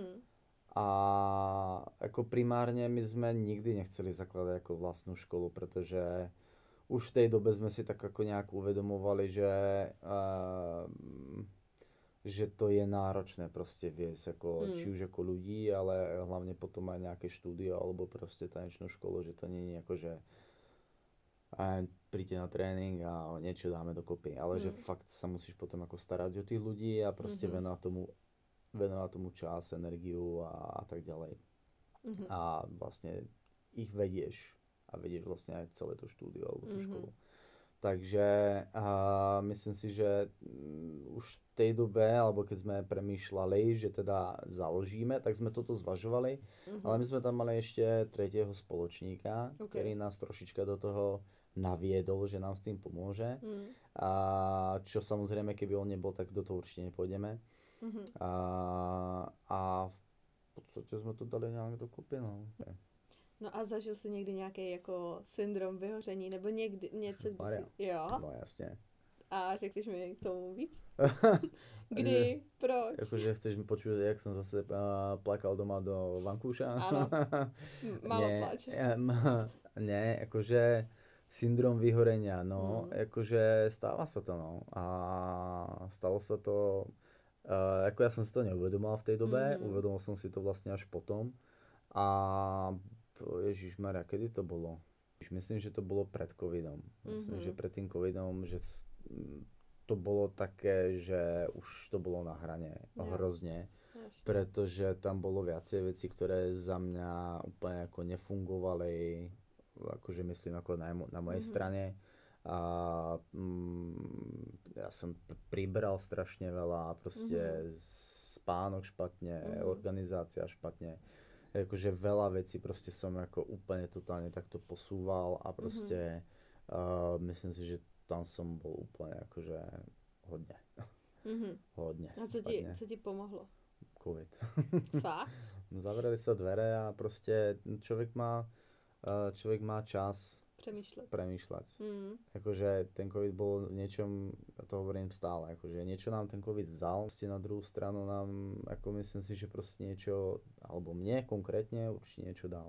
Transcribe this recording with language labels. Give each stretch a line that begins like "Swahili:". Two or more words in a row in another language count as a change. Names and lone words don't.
Czech: A jako primárně my jsme nikdy nechceli zakládat jako vlastnou školu, protože už v té době jsme si tak jako nějak uvedomovali,
Slovak: že to je náročné prostě viesť, jako, či už jako ľudí, ale hlavně potom aj nějaké štúdio alebo prostě tanečnou školu, že to
Czech: není jako,
Slovak: že príďte na trénink a niečo dáme dokopy, ale že fakt sa musíš potom jako starať o tých ľudí a prostě venovať tomu čas, energiu a tak ďalej. A vlastně ich vedieš a vedieš vlastně aj celé to štúdio alebo tú školu. Takže myslím si, že už v tej dobe, alebo keď sme premýšľali, že teda založíme, tak sme toto zvažovali, ale my sme tam mali ešte tretieho spoločníka, ktorý nás trošička do toho naviedol, že nám s tým pomôže. A čo samozrejme, keby on nebol, tak do toho určite nepôjdeme. A v podstate sme to dali nejak dokopy, no.
Czech: No a zažil jsi někdy nějaký jako syndrom vyhoření, nebo někdy něco, jo? No jasně. A řekneš mi k tomu víc? Kdy? Proč? Jakože chceš mi počuť, jak jsem zase plakal doma do vankúša? Ano. Málo pláč.
Slovak: Ne, jakože syndrom vyhorenia, no, jakože stáva sa to, no. A stalo sa to,
Czech: jako já jsem si to neuvedomal v té době, uvedomil jsem si to vlastně až potom.
Slovak: A ježišmarja, kedy to bolo? Myslím, že to bolo pred covidom. Myslím, že pred tým covidom, že to bolo také, že už to bolo na hrane hrozne. Pretože tam bolo viacej vecí, ktoré za mňa úplne ako nefungovali, akože myslím ako na mojej strane. A ja som pribral strašne veľa, proste spánok špatne, organizácia špatne. Jakože veľa vecí prostě som jako
Czech: úplně totálně
Slovak: takto posúval a prostě myslím si, že tam som bol
Czech: úplně jakože hodně. Hodně. A co ti pomohlo? Covid. Fakt?
Slovak: Zavreli sa dvere a prostě člověk má čas premýšľať. Akože ten COVID bol v niečom, ja to hovorím stále, akože niečo nám ten COVID vzal, na druhú stranu nám, ako myslím si, že proste niečo, alebo mne konkrétne určite niečo dal.